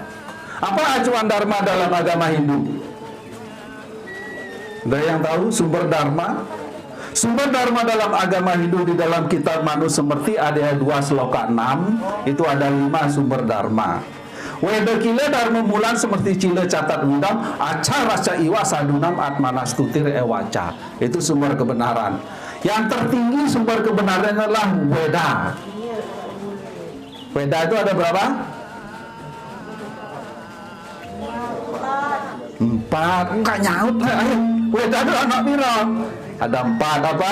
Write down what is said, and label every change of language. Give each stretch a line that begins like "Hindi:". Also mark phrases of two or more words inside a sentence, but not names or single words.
Indonesian: Apa acuan dharma dalam agama Hindu? Ada yang tahu sumber dharma? Sumber dharma dalam agama Hindu di dalam kitab Manu Semerti ada 2 Sloka 6. Itu ada 5 sumber dharma.
Sanskrit: Weda kile dharma mulan seperti cile catat undang acara raca iwa sadunam atmanastutir ewaca.
Indonesian: Itu sumber kebenaran. Yang tertinggi sumber kebenaran adalah Weda. Weda itu ada berapa? 4. Enggak nyaut. Weda itu anak piro? Ada 4 apa?